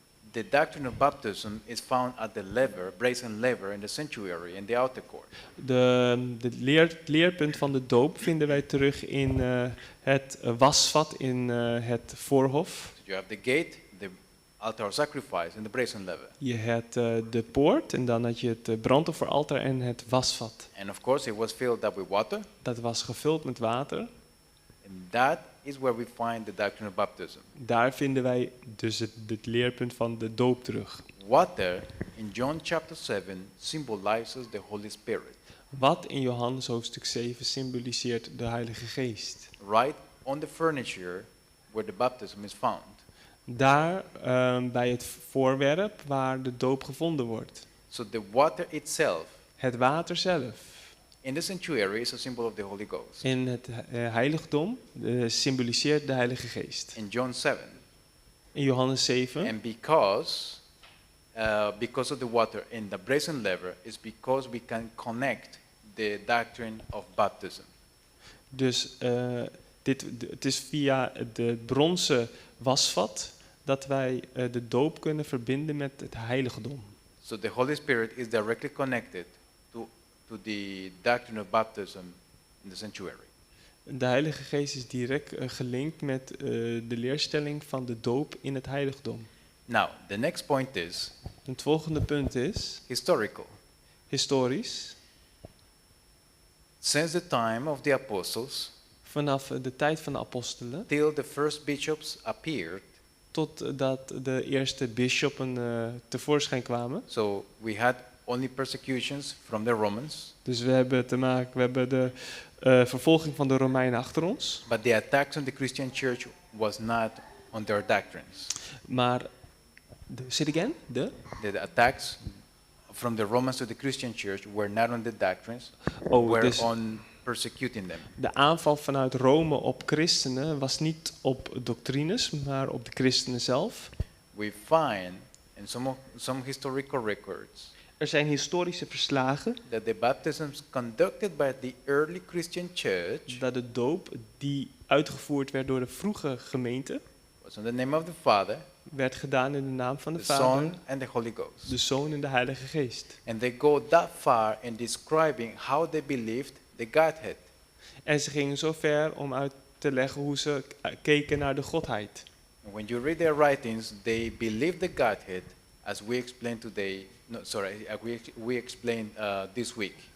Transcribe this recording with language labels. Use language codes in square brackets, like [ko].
[en] the doctrine of baptism is found at the lever, brazen lever in the sanctuary, in the outer court. [nl] het leerpunt van de doop vinden wij terug in het wasvat in het voorhof. [en] You have the gate, the altar of sacrifice, and the brazen lever. [nl] Je hebt de poort en dan had je het brandofferaltaar en het wasvat. [en] And of course, it was filled up with water. [nl] Dat was gevuld met water. [en] And that is where we find the doctrine of baptism. [nl] Daar vinden wij dus het leerpunt van de doop terug. [en] Water in John chapter 7 symbolizes the Holy Spirit. [nl] Wat in Johannes hoofdstuk 7 symboliseert de Heilige Geest. [en] Right on the furniture where the baptism is found. [nl] Daar bij het voorwerp waar de doop gevonden wordt. [en] So the water itself [nl] Het water zelf. [en] in the sanctuary is a symbol of the Holy Ghost. [nl] In het heiligdom symboliseert de Heilige Geest. [en] In John 7. [nl] In Johannes 7. [en] And because of the water in the brazen lever is because we can connect the doctrine of baptism. [nl] Dus het is via de bronzen wasvat dat wij de doop kunnen verbinden met het heiligdom. [en] So the Holy Spirit is directly connected to the doctrine of baptism in the sanctuary. [nl] De Heilige Geest is direct gelinkt met de leerstelling van de doop in het heiligdom. [en] Now, the next point is [nl] Het volgende punt is [en] historical. [nl] historisch. [en] Since the time of the apostles [nl] Vanaf de tijd van de apostelen [en] till the first bishops appeared, [nl] totdat de eerste bisschoppen tevoorschijn kwamen. [en] so we had only persecutions from the Romans, [nl] Dus we hebben de vervolging van de Romeinen achter ons. [en] but the attacks on the Christian church was not on their doctrines. [nl] Maar, [en] say it again? The attacks from the Romans to the Christian church were not on the doctrines, Oh, were [nl] dus [en] on persecuting them. [nl] de aanval vanuit Rome op christenen was niet op doctrines, maar op de christenen zelf. [en] We find in some historical records [nl] Er zijn historische verslagen [en] that the baptisms conducted by the early Christian church [nl] dat de doop die uitgevoerd werd door de vroege gemeente [en] was in the name of the Father, [nl] werd gedaan in de naam van de [en] the [nl] Vader, [en] Son, and the Holy Ghost. [nl] de Zoon en de Heilige Geest. [en] And they go that far in describing how they believed the Godhead. [nl] En ze gingen zo ver om uit te leggen hoe ze keken naar de Godheid. [en] And when you read their writings, they believe the Godhead as we explained today. No, sorry, we explained this week.